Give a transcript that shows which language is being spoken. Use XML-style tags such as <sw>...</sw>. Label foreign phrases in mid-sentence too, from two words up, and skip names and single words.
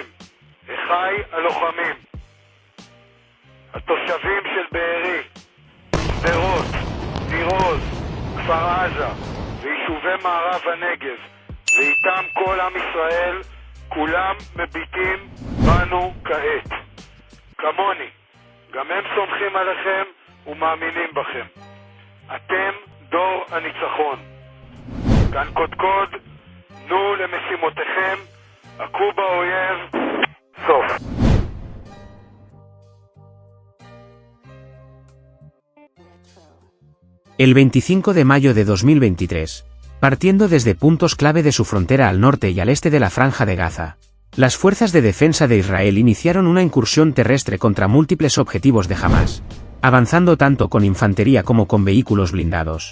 <he>אחי הלוחמים, התושבים של בארי, שדרות, ניר עוז, כפר עזה ויישובי מערב הנגב, ואיתם כל עם ישראל, כולם מביטים בנו כעת. כמוני, גם הם סומכים עליכם ומאמינים בכם. אתם דור הניצחון. כאן קודקוד, תנו למשימותיכם, הכו באויב, סוף.</he> <es>El 25 de mayo de 2023, partiendo desde puntos clave de su frontera al norte y al este de la Franja de Gaza, las fuerzas de defensa de Israel iniciaron una incursión terrestre contra múltiples objetivos de Hamás, avanzando tanto con infantería como con vehículos blindados.</es>